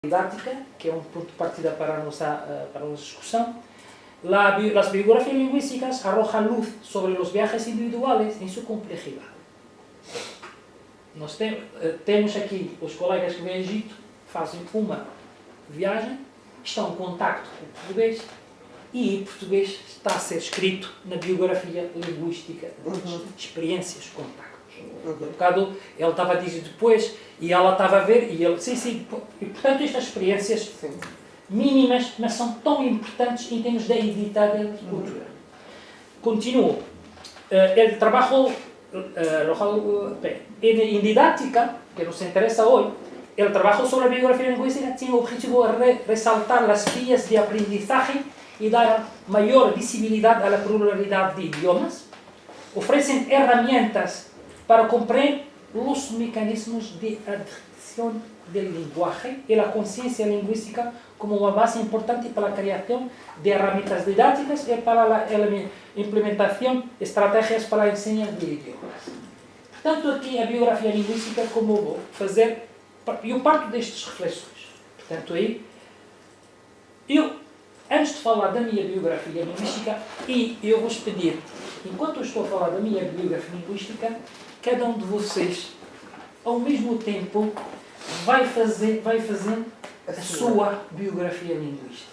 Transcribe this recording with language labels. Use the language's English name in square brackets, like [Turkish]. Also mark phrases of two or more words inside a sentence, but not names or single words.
[Portuguese] didática, que é um ponto de partida para a nossa discusión. [Spanish] Las biografías lingüísticas arrojan luz sobre los viajes individuales en su complejidad. [Portuguese] Nós temos aqui os colegas que vêm ao Egito, fazem uma viagem, estão em contacto com o português e o português está a ser escrito na biografia linguística das experiências, contactos. Um bocado ele estava a dizer depois e ela estava a ver e ele, sim, e portanto estas experiências mínimas, mas são tão importantes em termos da identidade da cultura. Continuo. Ele trabalhou [Spanish] en didáctica, que nos interesa hoy. El trabajo sobre la biografía lingüística tiene el objetivo de resaltar las vías de aprendizaje y dar mayor visibilidad a la pluralidad de idiomas. Ofrecen herramientas para comprender los mecanismos de adquisición del lenguaje y la conciencia lingüística como una base importante para la creación de herramientas didácticas y para la implementación de estrategias para la enseñanza de idiomas. [Portuguese] Tanto aqui a biografia linguística como eu vou fazer, eu parto destas reflexões. Portanto, aí, antes de falar da minha biografia linguística, e eu vos pedir, enquanto eu estou a falar da minha biografia linguística, cada um de vocês, ao mesmo tempo, vai fazendo a sua biografia linguística.